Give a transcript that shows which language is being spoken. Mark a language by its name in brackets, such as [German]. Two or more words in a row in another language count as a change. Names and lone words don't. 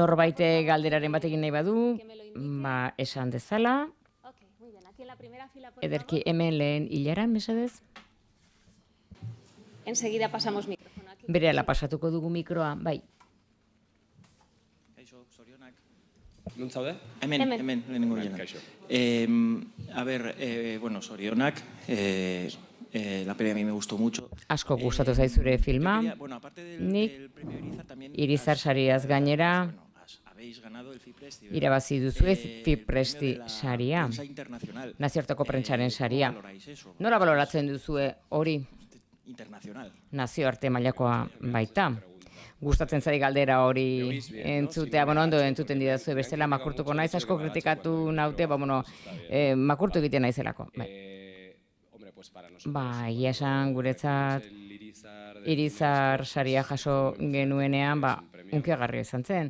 [Basque] Norbait galderaren bat egin nahi badu, esan dezala. [Spanish] Ok, muy bien. Aquí en la primera fila, por [Basque] Ederki [Spanish] favor. [Basque] hemen lehen hilaran, mesedez. [Spanish] Enseguida pasamos micrófono. Aquí. [Basque] Berehala pasatuko dugu mikroa, bai. Kaixo, zorionak. Non zaude? Hemen. Hemen, lehenengo bileran. Kaixo. [Spanish] A ver, bueno, zorionak. La peli a mí me gustó mucho. [Basque] Asko gustatu zaizure filma. [Spanish] Bueno, aparte [Basque] Nik [Spanish] del premio Irizar, también [Basque] Irizar sariaz gainera [Spanish] habéis ganado el FIPRES. [Basque] irabazi duzue FIPRESTI saria. [Spanish] Prensa internacional. [Basque] Nazioarteko prentsaren saria. [Spanish] ¿Cómo valoráis eso? [Basque] Nola baloratzen duzue hori? [Spanish] Internacional. [Basque] Nazioarte mailakoa baita. Gustatzen zari galdera hori entzutea, ondo entzuten didazue, bestela makurtuko naiz, asko kritikatu naute, makurtu egiten naizelako. Egia esan guretzat Irizar saria jaso genuenean, unkiagarria izan zen.